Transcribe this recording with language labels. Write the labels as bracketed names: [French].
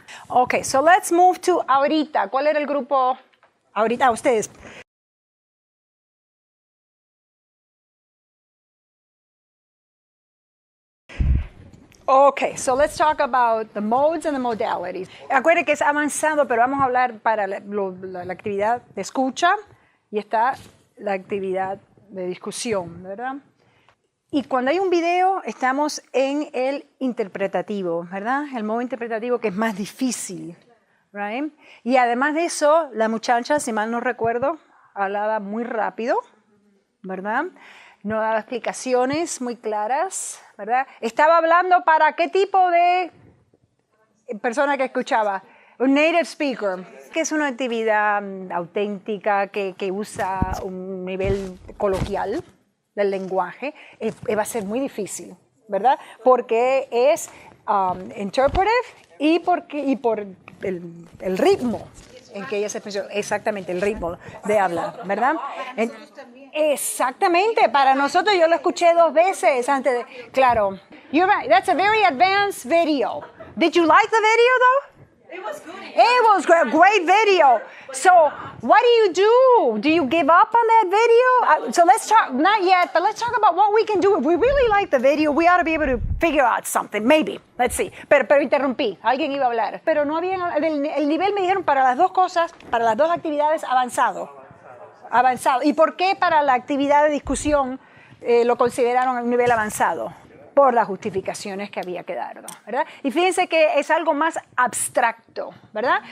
[English] Okay, so let's move to ahorita. [Spanish] ¿Cuál era el grupo? Ahorita, ustedes. [English] Okay, so let's talk about the modes and the modalities. [Spanish] Acuérdense que es avanzado, pero vamos a hablar para la actividad de escucha y está la actividad de discusión, ¿verdad? Y cuando hay un video, estamos en el interpretativo, ¿verdad? El modo interpretativo que es más difícil, right? Y además de eso, la muchacha, si mal no recuerdo, hablaba muy rápido, ¿verdad? No daba explicaciones muy claras, ¿verdad? Estaba hablando para qué tipo de persona que escuchaba. Un native speaker, que es una actividad auténtica que usa un nivel coloquial, del lenguaje, va a ser muy difícil, ¿verdad? Porque es interpretive y por el ritmo en que ella se expresó, exactamente el ritmo de hablar, ¿verdad? Exactamente, para nosotros yo lo escuché 2 veces antes de, claro. [English] You're right, that's a very advanced video. Did you like the video though? It was good. It was a great video. So what do? Do you give up on that video? So let's talk, not yet, but let's talk about what we can do. If we really like the video, we ought to be able to figure out something, maybe. Let's see. [Spanish] Pero interrumpí, alguien iba a hablar. Pero no había, el nivel me dijeron para las 2 cosas, para las 2 actividades avanzado. ¿Y por qué para la actividad de discusión lo consideraron un nivel avanzado? Por las justificaciones que había que dar, ¿verdad? Y fíjense que es algo más abstracto, ¿verdad?